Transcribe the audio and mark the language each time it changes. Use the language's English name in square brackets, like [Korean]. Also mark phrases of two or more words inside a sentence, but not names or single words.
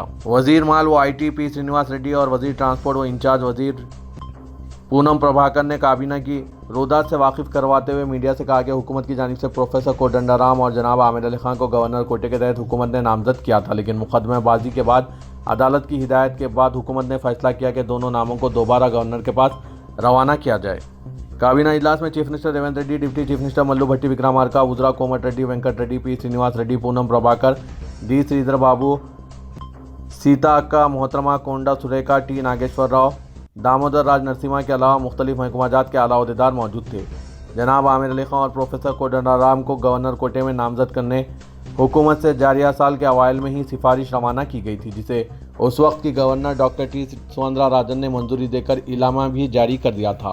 [Urdu] وزیر مال و آئی ٹی پی سرینواس ریڈی اور وزیر ٹرانسپورٹ و انچارج وزیر پونم پربھاکر نے کابینہ کی رودات سے واقف کرواتے ہوئے میڈیا سے کہا کہ حکومت کی جانب سے پروفیسر کوڈنڈارام اور جناب عامر علی خان کو گورنر کوٹے کے تحت حکومت نے نامزد کیا تھا، لیکن مقدمہ بازی کے بعد عدالت کی ہدایت کے بعد حکومت نے فیصلہ کیا کہ دونوں ناموں کو دوبارہ گورنر کے پاس روانہ کیا جائے۔ کابینہ اجلاس میں [English] chief minister [Urdu] ریونت ریڈی، [English] deputy chief minister [Urdu] ملو بھٹی وکرمارکا، وزراء کومٹ ریڈی، وینکٹ ریڈی، پی سرینواس ریڈی، پونم پربھاکر، ڈی سریدھر بابو، سیتا اکا، محترمہ کونڈا سریکھا، ٹی ناگیشور راؤ، دامودر راج نرسمہا کے علاوہ مختلف محکمہ جات کے اعلیٰ عہدیدار موجود تھے۔ جناب عامر علی خان اور پروفیسر کوڈنڈارام کو گورنر کوٹے میں نامزد کرنے حکومت سے جاریہ سال کے اوائل میں ہی سفارش روانہ کی گئی تھی، جسے اس وقت کی گورنر ڈاکٹر ٹی سوندرا راجن نے منظوری دے کر اعلامیہ بھی جاری کر دیا تھا۔